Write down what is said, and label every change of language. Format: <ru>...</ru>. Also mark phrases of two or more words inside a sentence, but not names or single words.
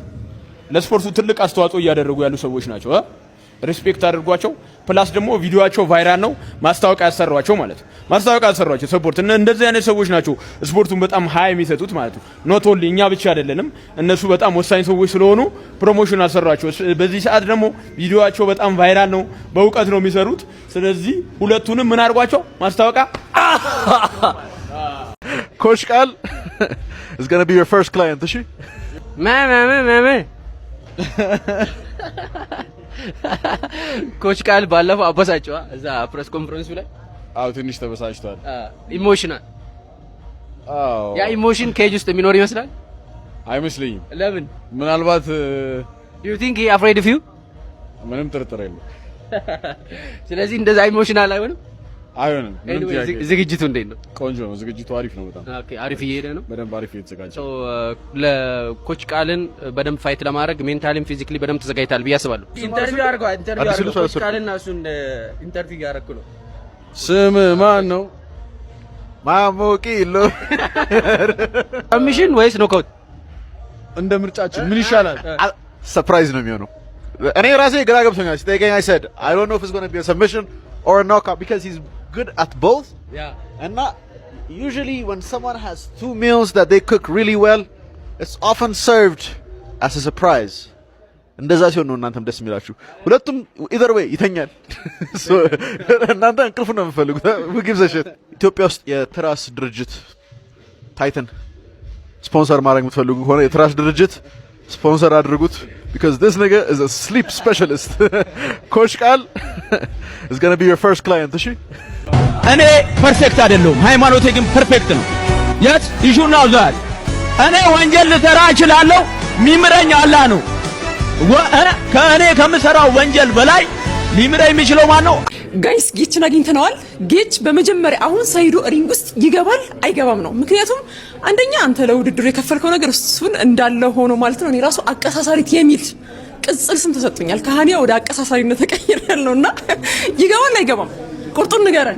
<am>ለስፖርቱ ትልቅ አስተዋጽኦ እያደረጉ ያሉ ሰዎች ናቸው። ሪስፔክት አድርጓቸው። ፕላስ ደግሞ ቪዲዮአቸው ቫይራል ነው። ማስታወቂያ ያሰሯቸው ማለት ነው። ማስታወቂያ ያሰሯቸው ሰፖርት። እንደዚህ አይነት ሰዎች ናቸው ስፖርቱን በጣም ሃይ የሚሰጡት ማለት ነው።</am> <en>not only</en> <am>እኛ ብቻ አይደለንም። እነሱ በጣም ወሳኝ ሰዎች ስለሆኑ ፕሮሞሽን አሰሯቸው። በዚህ ሰዓት ደግሞ ቪዲዮአቸው በጣም ቫይራል ነው። በእውቀት ነው የሚሰሩት። ስለዚህ ሁለቱንም ምን አድርጓቸው ማስታወቂያ</am> <en>ኮች ቃል is going to be your first client እሺ</en> <am>ኮች ቃል ባለፈው አበሳጨዋ እዛ ፕሬስ ኮንፈረንሱ ላይ። አው ትንሽ ተበሳጭቷል። ኢሞሽናል። ያ ኢሞሽን ኬጅ ውስጥ የሚኖር ይመስላል። አይመስልኝም። ለምን? ምናልባት</am> <en>you think he afraid of you?</en> <am>ምንም ጥርጥር የለም። ስለዚህ እንደዛ ኢሞሽናል አይሆንም። ዝግጅቱ እንዴት ነው? ቆንጆ ነው። ዝግጅቱ አሪፍ ነው በጣም። ኦኬ፣ አሪፍ እየሄደ ነው። በደንብ አሪፍ እየተዘጋጀ ነው። ለኮች ቃልን በደንብ ፋይት ለማድረግ</am> <en>mentally physically</en> <am>በደንብ ተዘጋጅታል ብዬ አስባለሁ። ኢንተርቪው አድርገው ኮች ቃልና እሱን ኢንተርቪው ያደረኩ ነው። ስም ማን ነው? ማሞቂሎ። ሰብሚሽን ወይስ ኖካውት? እንደ ምርጫችን ምን ይሻላል? ሰርፕራይዝ ነው የሚሆነው። እኔ ራሴ ግራ ገብቶኛል ሲጠይቀኝ</am> <en>I said I don't know if it's going to be a submission or a knockout because he's good at both. Yeah. And usually when someone has two meals that they cook really well, it's often served as a surprise.</en> <am>እንደዛ ሲሆን ነው እናንተም ደስ የሚላችሁ። ሁለቱም</am> <en>either way</en> <am>ይተኛል። እናንተ እንቅልፍ ነው የምትፈልጉት።</am> <en>who gives a shit?</en> <am>ኢትዮጵያ ውስጥ የትራስ ድርጅት ታይተን ስፖንሰር ማድረግ የምትፈልጉ ከሆነ የትራስ ድርጅት ስፖንሰር አድርጉት</am> <en>because this nigga is a sleep specialist. ኮች ቃል is going to be your first client እሺ</en> <am>እኔ ፐርፌክት አይደለሁም ሃይማኖቴ ግን ፐርፌክት ነው</am> <en>yes you should know that</en> <am>እኔ ወንጀል ልሰራ እችላለሁ ሚምረኝ አላህ ነው ከእኔ ከምሰራው ወንጀል በላይ ሊምረኝ የሚችለው ማን ነው ጋይስ ጌችን አግኝተናል ጌች በመጀመሪያ አሁን ሳይዶ ሪንግ ውስጥ ይገባል አይገባም ነው ምክንያቱም አንደኛ አንተ ለውድድሩ የከፈልከው ነገር እሱን እንዳለ ሆኖ ማለት ነው እኔ ራሱ አቀሳሳሪት የሚል ቅጽል ስም ተሰጥቶኛል ከሃኒያ ወደ አቀሳሳሪነት ተቀይሬያለሁና ይገባል አይገባም ቁርጡን ንገረን</am>